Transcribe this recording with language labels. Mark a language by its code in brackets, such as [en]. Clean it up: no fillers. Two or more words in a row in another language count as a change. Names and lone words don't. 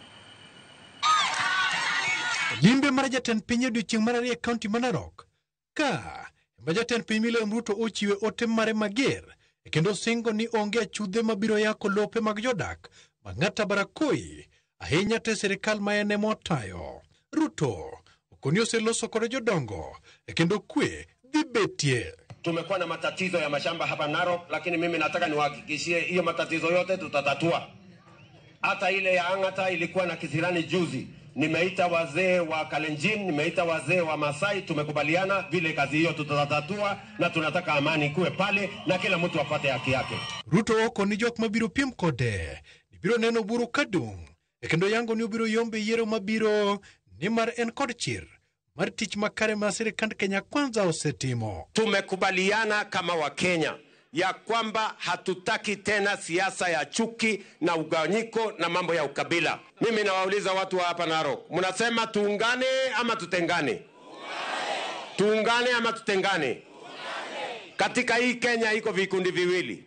[luo] Limbe mar jatend piny odiochieng' mar 2 kaunti ma Narok ka jatend piny William Ruto ochiwe ote mare mager kendo singo ni onge chudhe mabiro yako lope mag jodak Angata Barikoi ahinya te sirikal ma ene motayo. Ruto okoni oseloso kod jodongo kendo kwe dhi betie. [sw] Tumekuwa na matatizo ya mashamba hapa Narok, lakini mimi nataka niwahakikishie hiyo matatizo yote tutatatua. Hata ile ya Angata ilikuwa na kisirani juzi. Nimeita wazee wa Kalenjin, nimeita wazee wa Masai, tumekubaliana vile kazi hiyo tutatatua na tunataka amani kuwe pale na kila mtu apate haki yake. [luo] Ruto okoni jok mabiro piem kode biro neno buru kadung kendo yango ni obiro yombe yiero mabiro ni mar en kod chir mar tich makare ma sirikand Kenya Kwanza osetimo. [sw] Tumekubaliana kama wa Kenya ya kwamba hatutaki tena siasa ya chuki na ugawanyiko na mambo ya ukabila. Mimi nawauliza watu wa hapa Narok, mnasema tuungane ama tutengane? Tuungane ama tutengane? Katika hii Kenya iko vikundi viwili.